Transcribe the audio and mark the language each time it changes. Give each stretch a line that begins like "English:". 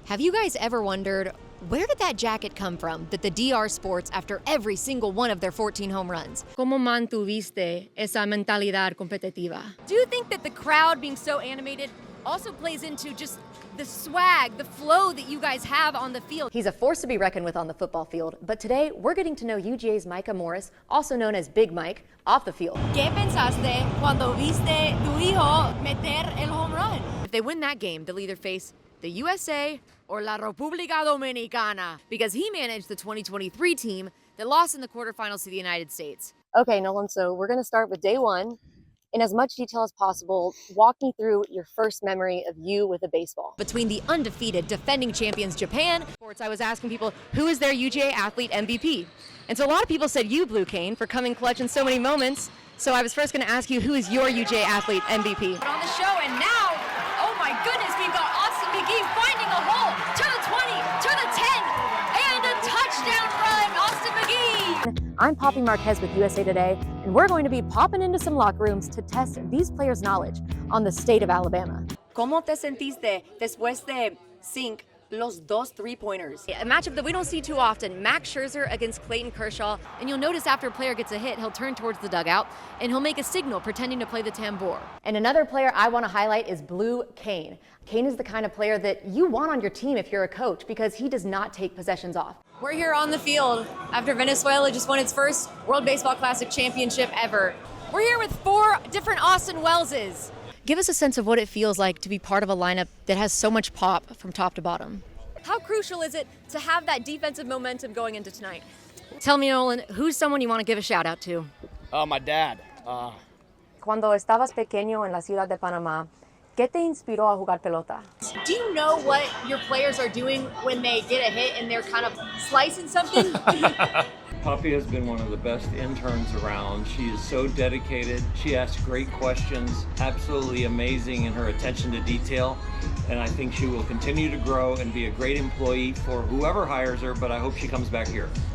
English: Have you guys ever wondered, where did that jacket come from that the DR sports after every single one of their 14 home runs?
Spanish: ¿Cómo mantuviste esa mentalidad competitiva?
English: Do you think that the crowd being so animated also plays into just the swag, the flow that you guys have on the field? He's a force to be reckoned with on the football field, but today we're getting to know UGA's Micah Morris, also known as Big Mike, off the field.
Spanish: ¿Qué pensaste cuando viste tu hijo meter el home run?
English: If they win that game, they'll either face the USA or La República Dominicana, because he managed the 2023 team that lost in the quarterfinals to the United States. Okay, Nolan, so we're going to start with day one. In as much detail as possible, walk me through your first memory of you with a baseball. Between the undefeated defending champions Japan, I was asking people, who is their UGA athlete MVP? And so a lot of people said you, Blue Cane, for coming clutch in so many moments. So I was first going to ask you, who is your UGA athlete MVP? On the show, and now, oh my goodness, we've got Austin McGee finding a hole to the 20, to the 10, and a touchdown run, Austin McGee. I'm Popi Marquez with USA Today, and we're going to be popping into some locker rooms to test these players' knowledge on the state of Alabama.
Spanish: ¿Cómo te sentiste después de
English: sink
Spanish: los dos three-pointers?
English: A matchup that we don't see too often, Max Scherzer against Clayton Kershaw, and you'll notice after a player gets a hit, he'll turn towards the dugout, and he'll make a signal pretending to play the tambour. And another player I want to highlight is Blue Cane. Cane is the kind of player that you want on your team if you're a coach, because he does not take possessions off. We're here on the field after Venezuela just won its first World Baseball Classic championship ever. We're here with 4 different Austin Wellses. Give us a sense of what it feels like to be part of a lineup that has so much pop from top to bottom. How crucial is it to have that defensive momentum going into tonight? Tell me, Nolan, who's someone you want to give a shout out to? My dad.
Spanish: Cuando estabas pequeño en la ciudad de Panamá, ¿qué te inspiró a jugar pelota?
English: Do you know what your players are doing when they get a hit and they're kind of slicing something? Poppy has been one of the best interns around. She is so dedicated. She asks great questions, absolutely amazing in her attention to detail. And I think she will continue to grow and be a great employee for whoever hires her, but I hope she comes back here.